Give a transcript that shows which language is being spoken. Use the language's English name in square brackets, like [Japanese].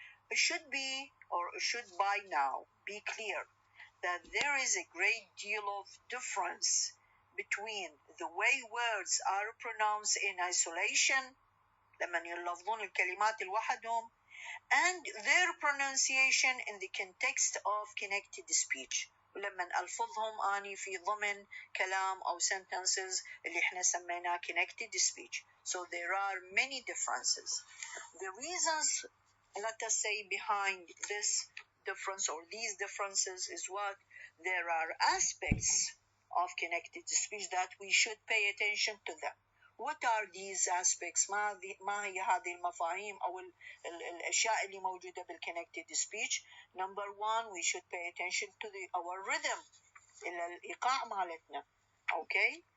[English] It should be, or it should by now be clear that there is a great deal of difference between the way words are pronounced in isolation [Arabic] لما يلفظون الكلمات لوحدهم [English] and their pronunciation in the context of connected speech [Arabic] ولما ألفظهم أني في ضمن كلام أو sentences اللي احنا سميناه [English] connected speech. So there are many differences. The reasons, let us say, behind this difference or these differences is what? There are aspects of connected speech that we should pay attention to them. What are these aspects? [Arabic] ما هي هذه المفاهيم أو الأشياء اللي موجودة بالconnected speech? [English] Number one, we should pay attention to our rhythm, [Arabic] الإيقاع مالتنا. [English] Okay?